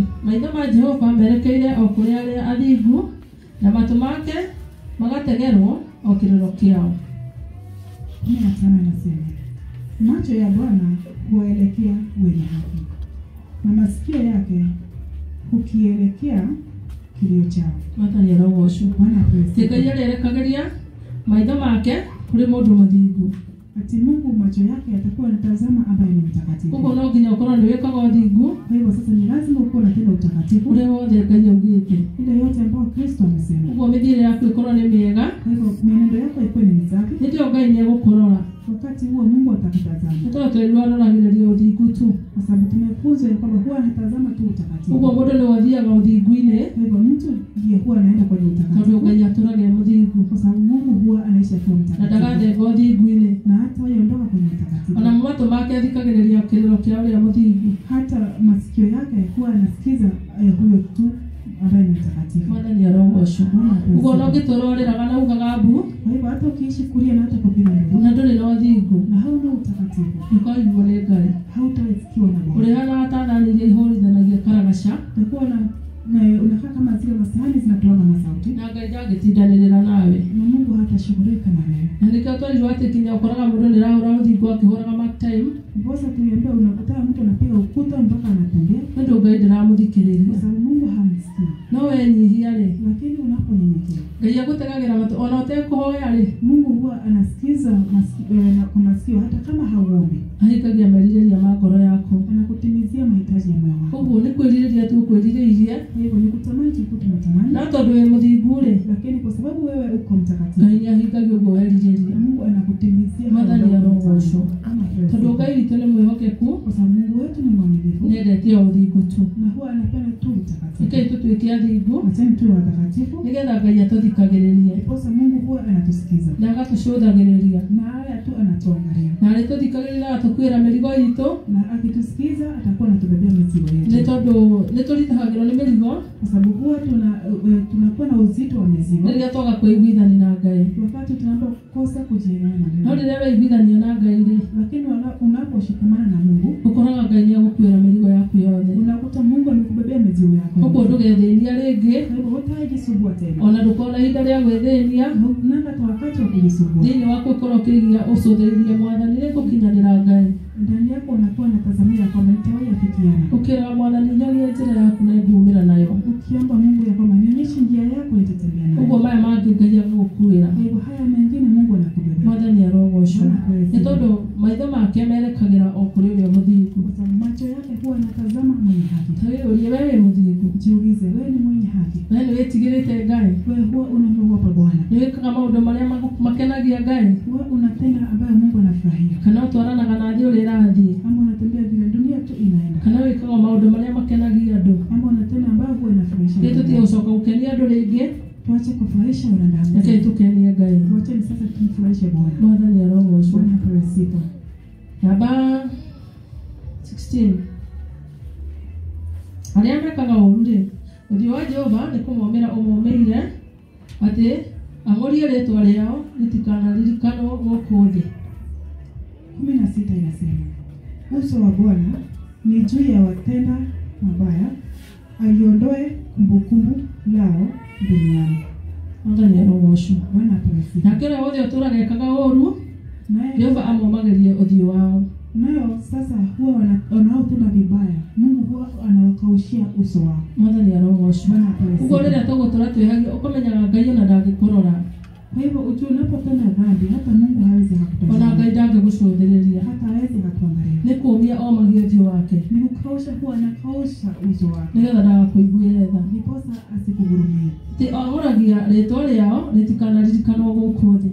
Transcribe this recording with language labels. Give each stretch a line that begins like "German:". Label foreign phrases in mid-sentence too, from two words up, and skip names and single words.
Kikuyu: Maitho ma Jehova merekeire o kũrĩ arĩa athingu, na matũ make magategerwo o kĩrĩro kĩao.
Swahili: 15 inasema, macho ya Bwana huwaelekea wenye haki, na masikio yake hukielekea kilio chao.
Kikuyu: Mwathani arogocwo.
Swahili: Bwana apewe sifa.
Kikuyu: Ngai arĩerekagĩria maitho make kũrĩ mũndũ mũthingu.
Swahili: Ati Mungu macho yake yatakuwa yanatazama ambaye ni mtakatifu.
Kikuyu: Ũguo no nginya ũkorwo nĩ wĩkaga ũthingu
Swahili: Kwa hivyo sasa ni lazima uko na tendo utakatifu,
Kikuyu: ũrĩa wothe Ngai augĩte.
Swahili: ile yote ambayo Kristo amesema.
Kikuyu: Ũguo mĩthiĩre yaku ĩkorwo nĩ mĩega,
Swahili: Kwa hivyo mienendo yako ikuwe ni misafi,
Kikuyu: nĩkĩo Ngai nĩegũkũrora.
Swahili: wakati huo Mungu atakutazama,
Kikuyu: Nĩ tondũ twĩrwo aroragĩrĩria ũthingu tu.
Swahili: kwa sababu tumefunzwa ya kwamba huwa anatazama tu utakatifu.
Kikuyu: Ũguo mũndũ nĩ wathiaga ũthingu-inĩ,
Swahili: Kwa hivyo mtu ndiye huwa anaenda kwenye
Kikuyu: tondũ
Swahili: utakatifu,
Kikuyu: Ngai atũraga e mũthingu,
Swahili: kwa sababu Mungu huwa anaishi akiwa na mtakatifu,
Kikuyu: ndagathenga ũthingu-inĩ.
Swahili: na hata ondoka kwenye utakatifu.
Kikuyu: Ona matũ make athikagĩrĩria kĩrĩro kĩa ũrĩa mũthingu.
Swahili: Hata masikio yake huwa anasikiza huyo tu ambaye ni mtakatifu.
Kikuyu: Mwathani arogocwo. Ũguo no ngĩtũra ũrĩraga na ugaga mbu,
Swahili: Kwa hivyo hata ukiishi kulia na hata kupiga nduru
Kikuyu: na ndũrĩ na ũthingu,
Swahili: na hauna utakatifu,
Kikuyu: ndũkaiguo nĩ Ngai.
Swahili: hautasikiwa na Bwana.
Kikuyu: Ũrĩhana ta thani iria ihũrithanagia karagaca,
Swahili: Utakuwa na unakaa kama zile masahani zinatoa masauti,
Kikuyu: na Ngai ndangĩtindanĩrĩra nawe.
Swahili: na Mungu hatashughulika na wewe.
Kikuyu: Na nĩkĩo twarirwo atĩ kinya ũkoraga mũndũ nĩ arahũra ũthingu akĩhũraga
English: mark time,
Swahili: Ndiposa tuliambia unakutana mtu anapiga ukuta mpaka anatembea,
Kikuyu: nĩ ũndũ Ngai
Swahili: kwa
Kikuyu: ndĩramũthikĩrĩria.
Swahili: sababu Mungu hamsikii.
Kikuyu: No wenyihia rĩ,
Swahili: Lakini unaponyenyekea,
Kikuyu: Ngai agũtegagĩra matũ ona ũtekũhoya rĩ,
Swahili: Mungu huwa anasikiza kwa masikio hata kama hauombi,
Kikuyu: ahingagia merirĩria ma ngoro yaku.
Swahili: anakutimizia mahitaji ya moyo wako.
Kikuyu: Ũguo nĩ kwĩrirĩria tu kwĩrirĩirie,
Swahili: Kwa hivyo ni kutamani tu tunatamani,
Kikuyu: no tondũ wĩ mũthingu rĩ,
Swahili: lakini kwa sababu wewe uko mtakatifu,
Kikuyu: Ngai nĩahingagia ũguo werirĩria.
Swahili: Mungu anakutimizia
Kikuyu: Mwathani arogocwo.
Swahili: kama
Kikuyu: Tondũ Ngai witũ nĩ mwĩhokeku,
Swahili: kwa sababu Mungu wetu ni mwaminifu
Kikuyu: nĩendete o ũthingu tu.
Swahili: na huwa anapenda tu utakatifu.
Kikuyu: Rekei tũtuĩke athingu,
Swahili: Acheni tu watakatifu,
Kikuyu: nĩgetha Ngai atũthikagĩrĩrie
Swahili: ndiposa Mungu huwa anatusikiza
Kikuyu: na agatũcũthagĩrĩria,
Swahili: na haya tu anatuangalia,
Kikuyu: na arĩtũthikagĩrĩria agatũkuĩra mĩrigo itũ,
Swahili: na akitusikiza atakuwa anatubebea mizigo
Kikuyu: nĩ
Swahili: yetu,
Kikuyu: tondũ nĩtũritahagĩrwo nĩ mĩrigo
Swahili: kwa sababu huwa tunakuwa na uzito wa mizigo
Kikuyu: rĩrĩa twaga kwĩiguithania na Ngai.
Swahili: wakati tunapokosa kujielewana na
Kikuyu: No
Swahili: Mungu.
Kikuyu: rĩrĩa weiguithania na Ngai rĩ,
Swahili: Lakini unaposhikamana na Mungu
Kikuyu: ũkoraga Ngai nĩagũkuĩra mĩrigo yaku yothe,
Swahili: unakuta Mungu amekubebea mizigo yako
Kikuyu: ũguo
Swahili: yote.
Kikuyu: ndũgethĩnia rĩngĩ,
Swahili: Kwa hivyo hutajisumbua tena,
Kikuyu: ona ndũkona ihinda rĩa gwĩthĩnia
Swahili: unanga hata wakati wa kujisumbua.
Kikuyu: thĩinĩ wa gũkorwo ũkĩigia ũcũthĩrĩrie Mwathani nĩngũkinyanĩra Ngai.
Swahili: Ndani yako unakuwa natazamia kwamba nitawahi afikiana,
Kikuyu: Ũkĩraga Mwathani nyonie njĩra yaku na ngumĩra nayo.
Swahili: ukiomba Mungu ya kwamba nionyeshe njia yako nitatembea nayo.
Kikuyu: Ũguo maya mangĩ Ngai agũkuĩra.
Swahili: Kwa hivyo haya mengine Mungu anakubebea,
Kikuyu: Mwathani arogocwo. Nĩ tondũ maitho make merekagĩra o kũrĩ ũrĩa mũthingu.
Swahili: kwa sababu macho yake huwa anatazama mwenye haki.
Kikuyu: Ta wĩyũrie we wĩ mũthingu,
Swahili: Jiulize, wewe ni mwenye haki?
Kikuyu: we nĩ wĩtigĩrĩte Ngai,
Swahili: Wewe huwa unamwogopa Bwana?
Kikuyu: nĩ wĩkaga maũndũ marĩa makenagia Ngai,
Swahili: Huwa unatenda ambayo Mungu anafurahia?
Kikuyu: kana ũtwaranaga na thĩ ũrĩa ĩrathiĩ,
Swahili: Ama unatembea vile dunia tu inaenda?
Kikuyu: kana wĩkaga maũndũ marĩa makenagia andũ.
Swahili: Ama unatenda ambayo huwa inafurahisha
Kikuyu: Rĩu
Swahili: Mungu?
Kikuyu: tũtiga gũcoka gũkenia andũ rĩngĩ,
Swahili: Tuache kufurahisha wanadamu.
Kikuyu: Lakini tukenie Ngai.
Swahili: Tuache sasa tumfurahishe Bwana.
Kikuyu: Mwathani arogocwo.
Swahili: Bwana apewe sifa.
Kikuyu: Namba 16. Arĩa mekaga ũũru rĩ, ũthiũ wa Jehova nĩ kũmomera ũmomeire atĩ ang'orie rĩĩtwa rĩao rĩtikanaririkanwo gũkũ thĩ.
Swahili: 16 inasema, uso wa Bwana ni juu ya watenda mabaya, aliondoe kumbukumbu lao duniani.
Kikuyu: Mwathani arogocwo.
Swahili: Bwana apewe sifa.
Kikuyu: Na kĩrĩa wothe ũtũũraga ekaga ũũru,
Swahili: Naye
Kikuyu: Jehova amomagĩrie ũthiũ wao.
Swahili: nayo sasa huwa wanaotenda vibaya, Mungu huwa anawakaushia uso wao.
Kikuyu: Mwathani arogocwo.
Swahili: Bwana apewe sifa.
Kikuyu: Ũguo rĩrĩa tũgũtũũra twĩhagia ũkamenyaga Ngai ona ndangĩkũrora.
Swahili: Kwa hivyo unapotenda dhambi, hata Mungu hawezi
Kikuyu: Ona
Swahili: hakutazama.
Kikuyu: Ngai ndangĩgũcũthĩrĩria.
Swahili: Hata hawezi hakuangalia.
Kikuyu: Nĩ kũũmia omagia ũthiũ wake.
Swahili: Ni kukausha, huwa anakausha uso wake.
Kikuyu: Nĩgetha ndagakũiguĩre tha.
Swahili: Ndiposa asikuhurumie.
Kikuyu: Atĩ ong'oragia rĩĩtwa rĩao rĩtikanaririkanwo gũkũ thĩ.